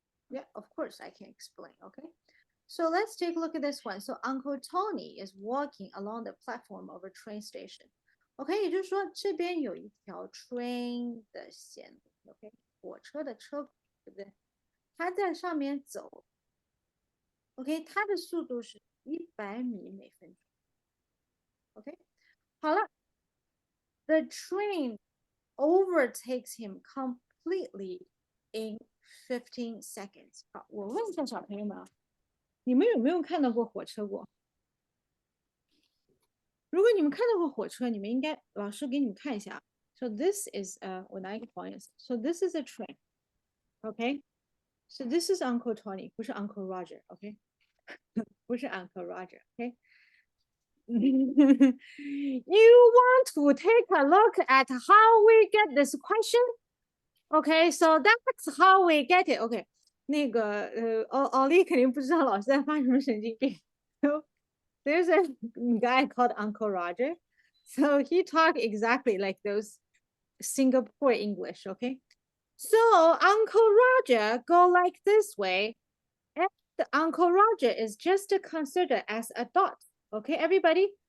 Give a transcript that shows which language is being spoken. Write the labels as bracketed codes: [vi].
[en] yeah, of course I can explain, okay? So let's take a look at this one. So Uncle Tony is walking along the platform of a train station. [zh] OK， 也就是说这边有一条 train 的线路 ，OK， 火车的车轨，对不对？它在上面走 ，OK， 它的速度是100米每分钟 ，OK， 好了 ， [en] the train overtakes him completely in 15 seconds。 [zh] 好，我问一下小朋友们啊，你们有没有看到过火车过？如果你们看到过火车，你们应该老师给你们看一下。 [en] So this is [zh] 我拿一个黄颜色。 [en] So this is a train, okay? So this is Uncle Tony， [zh] 不是 [en] Uncle Roger, okay? [zh] 不是 [en] Uncle Roger, okay? You want to take a look at how we get this question? Okay, so that's how we get it. [zh] Okay， 那个奥利肯定不知道老师在发什么神经病。 [en] So there's a guy called Uncle Roger. So he talked exactly like those Singapore English, okay? So Uncle Roger go like this way, and Uncle Roger is just considered as a dot, okay, everybody?